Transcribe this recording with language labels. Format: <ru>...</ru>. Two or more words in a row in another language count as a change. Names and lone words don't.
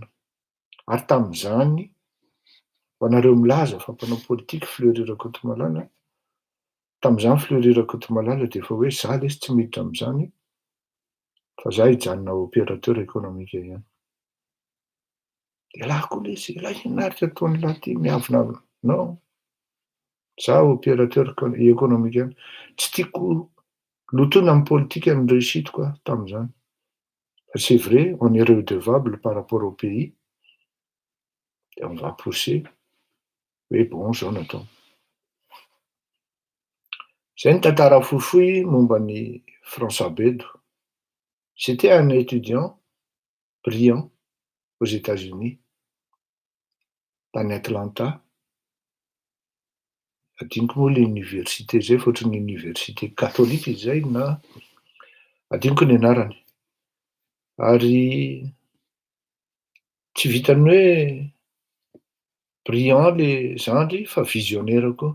<mg>Ary tam'zany ho anareo milaza fa mpanao politika Fleury Rakotomalala, tam'zany Fleury Rakotomalala de efa hoe za lesy tsy miditra am'zany fa za hijanona</mg> <fr>opérateur économique</fr> <mg>ihany. De laha koa lesy, la inarika ataon'ny lahy ty miavonavona. Non, za</mg> <fr>opérateur économique</fr> <mg>ihany. Tsy tiako lotoina amy politika ny réussiteko aho tam'zany.</mg> <fr>C'est vrai, on est redevable par rapport au pays, et on va pousser. Mais bon,</fr> <mg>zao natao. Zay ny tantara fohifohy momban'i François Bedo.</mg> <fr>C'était un étudiant brillant aux États-Unis,</fr> <mg>tany Atlanta. Adinoko moa le université zay fa ohatran'ny</mg> <fr>université catholique</fr> <mg>izy zay na adinoko ny anarany. Ary tsy vitany hoe brillant le zandry fa visionnaire koa.</mg>